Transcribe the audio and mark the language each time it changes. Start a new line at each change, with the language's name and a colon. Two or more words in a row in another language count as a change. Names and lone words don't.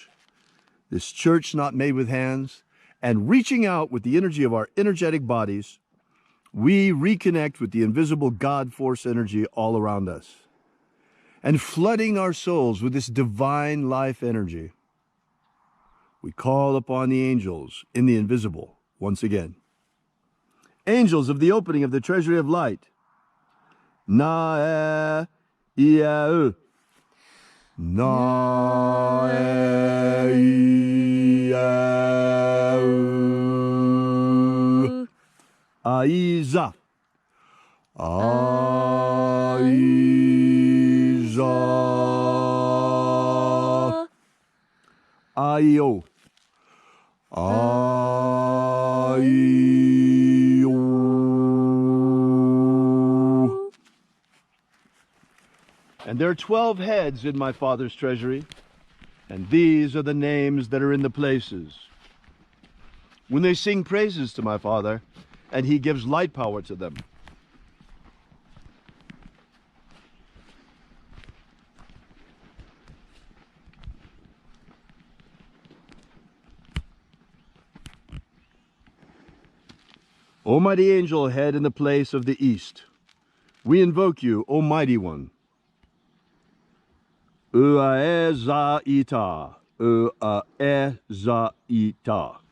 English: this church not made with hands, and reaching out with the energy of our energetic bodies, we reconnect with the invisible God force energy all around us, and flooding our souls with this divine life energy. We call upon the angels in the invisible once again. Angels of the opening of the treasury of light. Na e ia u. Na e ia u. Aiza. Aiza. Aio. Aio. And there are 12 heads in my Father's treasury, and these are the names that are in the places. When they sing praises to my Father, and he gives light power to them. O mighty angel head in the place of the east, we invoke you, O mighty one. Uaezaita, Uaezaita.